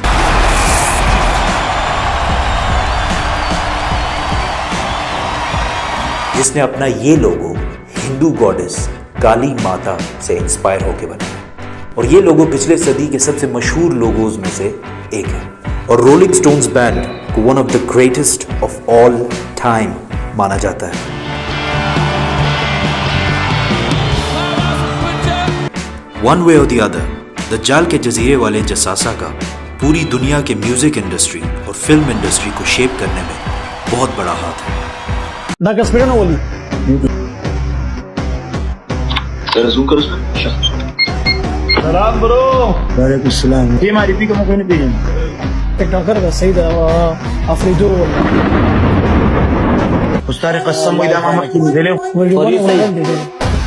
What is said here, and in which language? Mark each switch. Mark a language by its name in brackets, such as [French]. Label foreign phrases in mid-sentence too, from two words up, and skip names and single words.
[Urdu] جس نے اپنا یہ لوگو ہندو گاڈس کالی ماتا سے انسپائر ہو کے بنایا، اور یہ لوگو پچھلے صدی کے سب سے مشہور لوگوز میں سے ایک ہے، اور رولنگ سٹونز بینڈ کو [English] one of the greatest of all time [Urdu] مانا جاتا ہے۔ [English] one way [Urdu] اور [English] the other, [Urdu] دجال کے جزیرے والے جساسا کا پوری دنیا کے [English] music industry [Urdu] اور [English] film industry [Urdu] کو شیپ کرنے میں بہت بڑا ہاتھ ہے۔ ذرا زوم کر اس میں. سلام برو. وعلیکم السلام. [Pashto] یہ معرفی کا مکو نه پیژنم. ټیک ټاکر دا سید افریدو استاد قسم وي دا ما مخکې لیدلی و. ولې